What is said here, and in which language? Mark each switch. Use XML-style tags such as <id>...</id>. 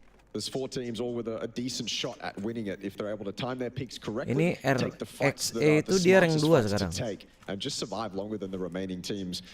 <en>There's 4 teams all with a decent shot at winning it if they're able to time their picks correctly.</en> <id>Ini RXE itu dia rank 2 sekarang.</id> <en>And just survive longer than the remaining teams.</en>